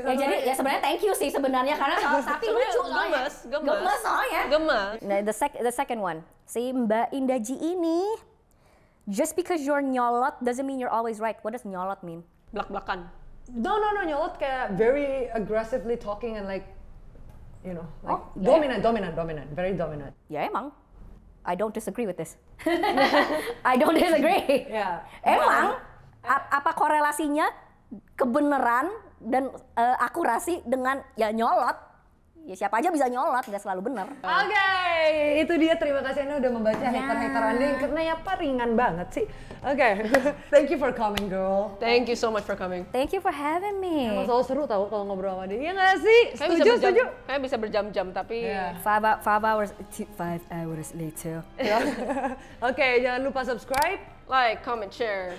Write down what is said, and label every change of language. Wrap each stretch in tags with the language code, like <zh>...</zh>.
<id>Ya jadi ya sebenarnya</id> <en>thank you</en> <id>sih sebenarnya karena soal sapi lucu soalnya. Gemes soalnya. Gemes.</id> <en>Nah, the second one, si Mbak Indah Ji ini, just because you're nyolot doesn't mean you're always right. What does nyolot mean?</en> <id>Blak-blakan.</id> <en>No, nyolot kayak very aggressively talking and like, you know, like dominant, very dominant.</en> <id>Ya emang.</id> <en>I don't disagree with this. I don't disagree.</en> <id>Ya. Emang apa korelasinya kebenaran dan akurasi dengan ya nyolot? Ya siapa aja bisa nyolot, nggak selalu benar. Oke, itu dia. Terima kasih Anda udah membaca hater-hater Anda yang karena ya ringan banget sih.</id> <en>Oke, thank you for coming, girl. Thank you so much for coming. Thank you for having me.</en> <id>Emang selalu seru tau kalau ngobrol sama dia. Iya nggak sih? Setuju. Kayak bisa berjam-jam tapi</id> <en>Yeah. 5 hours later.</en> <id>Oke, jangan lupa subscribe,</id> <en>like, comment, share.</en>